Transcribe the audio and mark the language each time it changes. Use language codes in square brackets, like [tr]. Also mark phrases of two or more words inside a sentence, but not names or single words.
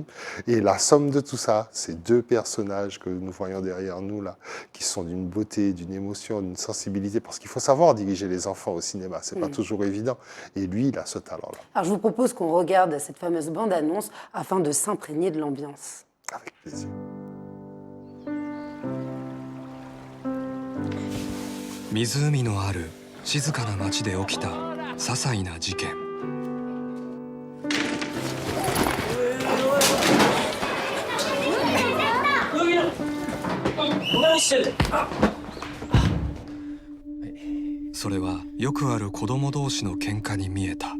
[fr] Et la somme de tout ça, ces 2 personnages que nous voyons derrière nous là, qui sont d'une beauté, d'une émotion, d'une sensibilité, parce qu'il faut savoir diriger les enfants au cinéma, c'est pas toujours évident. Et lui, il a ce talent-là. Alors je vous propose qu'on regarde cette fameuse bande-annonce afin de s'imprégner de l'ambiance. Avec plaisir. [ja] 湖のある静かな町で起きた些細な事件。それはよくある子供同士の喧嘩に見えた。